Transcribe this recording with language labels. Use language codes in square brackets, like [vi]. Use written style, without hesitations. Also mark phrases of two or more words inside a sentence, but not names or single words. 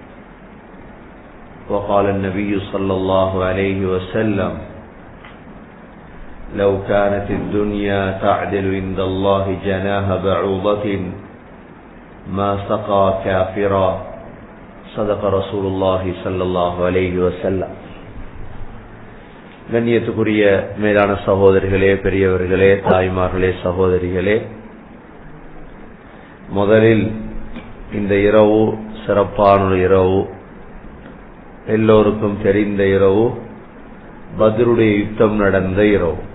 [ar] وقال النبي صلى الله عليه وسلم لو كانت الدنيا تعدل عند الله جناح بعوضة ما سقى كافرا صدق رسول الله صلى الله عليه وسلم. [ta] கண்ணியத்துக்குரிய மேலான சகோதரிகளே, பெரியவர்களே, தாய்மார்களே, சகோதரிகளே, முதலில் இந்த இரவு சிறப்பான இரவு, எல்லோருக்கும் தெரிந்த இரவு, பத்ருடைய யுத்தம் நடந்த இரவு.